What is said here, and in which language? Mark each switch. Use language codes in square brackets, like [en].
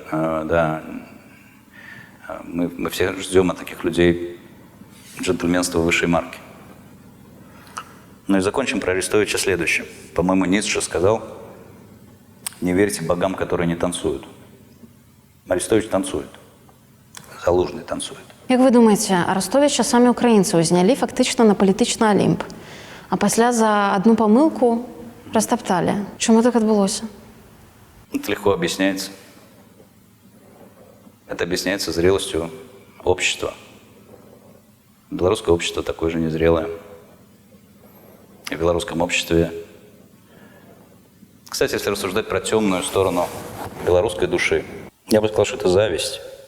[ru] Да, мы все ждем от таких людей джентльменства высшей марки. Ну и закончим про Арестовича следующим. По-моему, Ницше сказал: не верьте богам, которые не танцуют. Арестович танцует. Залужний танцует. [uk] Як ви думаєте, Арестовича самі українці узнялі фактично на політичний Олімп, а після за одну помилку розтоптали? Чому так відбулося? [ru] Это легко объясняется. Это объясняется зрелостью общества. Белорусское общество такое же незрелое. И в белорусском обществе... Кстати, если рассуждать про темную сторону белорусской души, я бы сказал, что это зависть.